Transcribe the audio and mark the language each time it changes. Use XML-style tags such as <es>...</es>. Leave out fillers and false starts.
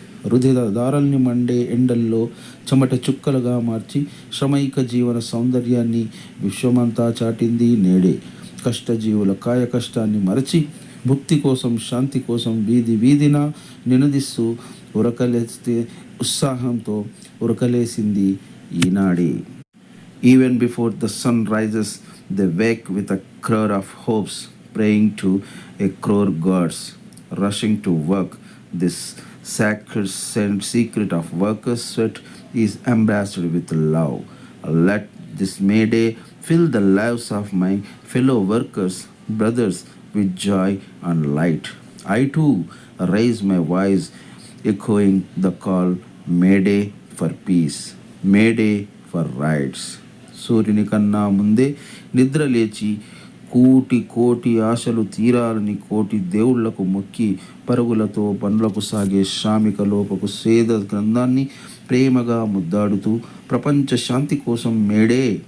<te>రుధిర దారల్ని Monday ఎండల్లో చెమట చుక్కలుగా మార్చి శ్రమైక జీవన సౌందర్యాన్ని విశ్వమంతా చాటింది నేడే. కష్టజీవుల కాయ కష్టాన్ని మరచి భుక్తి కోసం శాంతి కోసం వీధి వీధిన నినదిస్తూ ఉరకలేస్తే ఉత్సాహంతో ఉరకలేసింది ఈనాడే.</te> <en>Even before the sun rises, they wake with a crowd of hopes, praying to a crore gods, rushing to work. This sacred secret of workers' sweat is embraced with love. Let this May Day fill the lives of my fellow workers, brothers, with joy and light. I too raise my voice, echoing the call, May Day for peace, May Day for rights.</en> <te>సూర్యుని కన్నా ముందే నిద్ర లేచి కోటి కోటి ఆశలు తీరాలని కోటి దేవుళ్లకు మొక్కి పరుగులతో పనులకు సాగే శ్రామిక లోపకు సేద గ్రంథాన్ని ప్రేమగా ముద్దాడుతూ ప్రపంచ శాంతి కోసం మేడే</te>